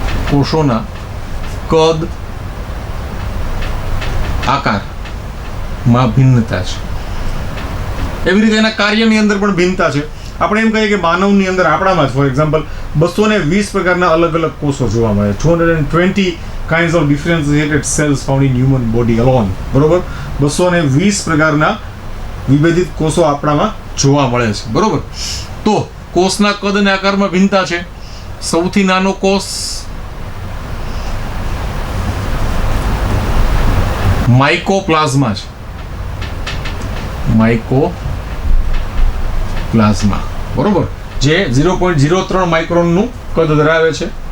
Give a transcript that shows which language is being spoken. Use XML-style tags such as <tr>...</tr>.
<gu>કોષોના કદ, આકારમાં ભિન્નતા છે. એવી રીતે એના કાર્યની અંદર પણ ભિન્નતા છે. આપણે એમ કહીએ કે માનવની અંદર આપણામાં જ</gu> <en>for example</en> <gu>220 પ્રકારના અલગ અલગ કોષો જોવા મળે.</gu> <en>220 kinds of differentiated cells found in human body alone, બરોબર.</en> <gu>220 પ્રકારના વિભેદિત કોષો આપણામાં જોવા મળે છે, બરોબર. તો કોષના કદ અને આકારમાં ભિન્નતા છે. સૌથી નાનો કોષ માઇકોપ્લાઝમા છે, માઇકોપ્લાઝમા, બરોબર, જે 0.03 માઇક્રોનનું કદ ધરાવે છે.</gu>